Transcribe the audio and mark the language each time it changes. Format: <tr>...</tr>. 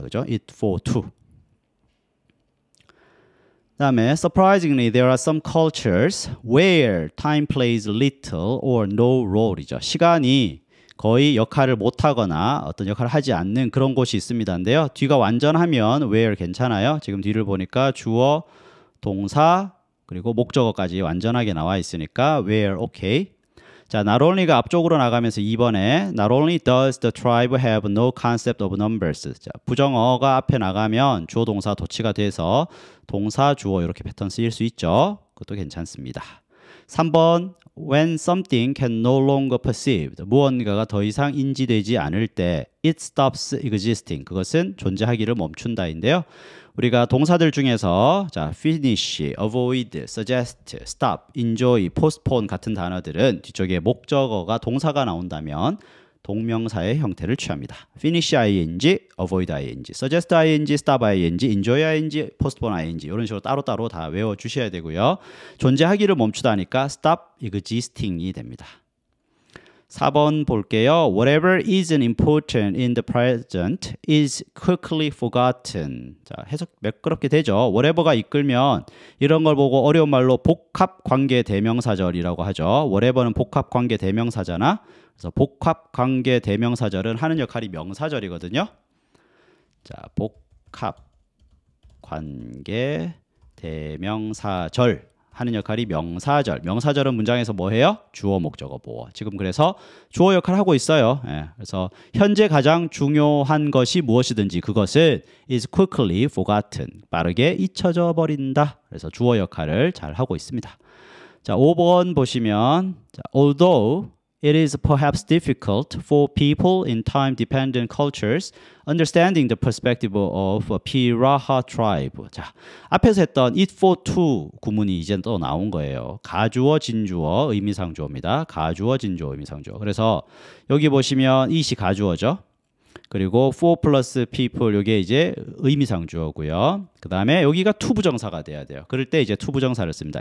<en>그죠? it for to.</en> <ko>그 다음에</ko> <en>surprisingly there are some cultures where time plays little or no role이죠.</en> <ko>시간이 거의 역할을 못하거나 어떤 역할을 하지 않는 그런 곳이 있습니다인데요. 뒤가 완전하면 where 괜찮아요. 지금 뒤를 보니까 주어, 동사, 그리고 목적어까지 완전하게 나와 있으니까 where okay.</ko> <en>자, not only가</en> <ko>앞쪽으로 나가면서 2번에</ko> <en>not only does the tribe have no concept of numbers.</en> <ko>자, 부정어가 앞에 나가면 주어 동사 도치가 돼서 동사 주어 이렇게 패턴 쓰일 수 있죠. 그것도 괜찮습니다.</ko> <en>3번 when something can no longer perceived.</en> <ko>무언가가 더 이상 인지되지 않을 때</ko> <en>it stops existing.</en> <ko>그것은 존재하기를 멈춘다인데요. 우리가 동사들 중에서 자, finish, avoid, suggest, stop, enjoy, postpone 같은 단어들은 뒤쪽에 목적어가 동사가 나온다면 동명사의 형태를 취합니다. finish ing, avoid ing, suggest ing, stop ing, enjoy ing, postpone ing 이런 식으로 따로따로 다 외워주셔야 되고요. 존재하기를 멈추다니까 stop existing이 됩니다. 4번 볼게요.</ko> <en>Whatever isn't important in the present is quickly forgotten.</en> <ko>자, 해석 매끄럽게 되죠. whatever가 이끌면 이런 걸 보고 어려운 말로 복합관계 대명사절이라고 하죠. whatever는 복합관계 대명사잖아. 그래서 복합관계 대명사절은 하는 역할이 명사절이거든요. 자, 복합관계 대명사절 하는 역할이 명사절. 명사절은 문장에서 뭐 해요? 주어, 목적어, 보어. 지금 그래서 주어 역할을 하고 있어요. 예, 그래서 현재 가장 중요한 것이 무엇이든지 그것은</ko> <en>is quickly forgotten.</en> <ko>빠르게 잊혀져 버린다. 그래서 주어 역할을 잘 하고 있습니다.</ko> <en>자,</en> <ko>5번 보시면</ko> <en>자, although it is perhaps difficult for people in time-dependent cultures understanding the perspective of a Piraha tribe.</en> <ko>자, 앞에서 했던 it for to 구문이 이제 또 나온 거예요. 가주어, 진주어, 의미상주어입니다. 가주어, 진주어, 의미상주어. 그래서 여기 보시면 it이 가주어죠. 그리고 for plus people 이게 이제 의미상주어고요. 그 다음에 여기가 to 부정사가 돼야 돼요. 그럴 때 이제 to 부정사를 씁니다.</ko>